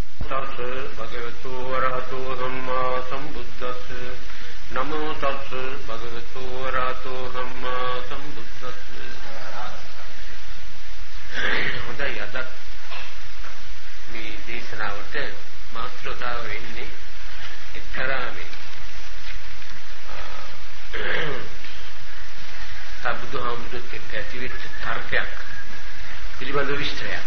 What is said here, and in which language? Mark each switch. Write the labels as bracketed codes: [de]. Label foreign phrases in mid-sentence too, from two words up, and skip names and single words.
[pi] තස් භගවතු වරහතෝ සම්මා සම්බුද්දස්ස නමෝ තස් භගවතු වරහතෝ සම්මා සම්බුද්දස්ස. [si] හොඳයි, අද මේ දේශනාවට මාතෘකාව වෙන්නේ එක්තරා මේ බුදුහාමුදුරුවෝ එක්ක ඇතිවෙච්ච තර්කයක් පිළිබඳ විස්තරයක්.